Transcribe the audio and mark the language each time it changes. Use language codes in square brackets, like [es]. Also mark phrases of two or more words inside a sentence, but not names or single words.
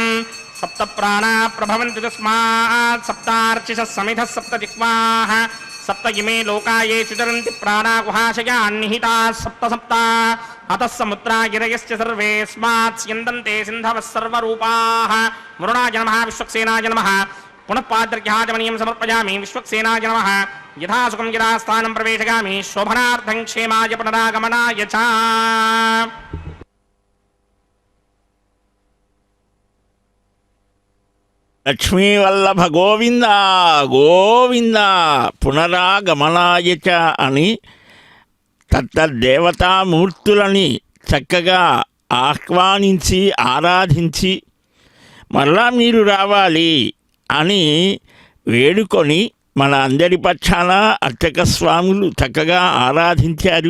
[sa] सप्त प्राणा प्रभवन्ति तस्मात् सप्तार्चिषः समिधः सप्त जिह्वाः सप्त इमे लोका ये चितरन्ति प्राणा गुहाशयान् निहिताः सप्त सप्त अतः समुद्रा गिरयश्च सर्वेऽस्मात् स्यन्दन्ते सिन्धवः सर्वरूपाः वरुणाय नमः विश्वक्सेनाय नमः पुनः पाद्रग्याचमनीयं समर्पयामि विश्वक्सेनाय नमः यथा सुखं यथा स्थानं प्रवेशयामि शोभनार्थं क्षेमाय पुनरागमनाय च [te] లక్ష్మీవల్లభ గోవింద గోవింద [sa] పునరాగమనాయ చ [te] అని తత్తదేవతామూర్తులని చక్కగా ఆహ్వానించి ఆరాధించి మరలా మీరు రావాలి అని వేడుకొని మన అందరి పక్షాన అర్చక స్వాములు చక్కగా ఆరాధించారు.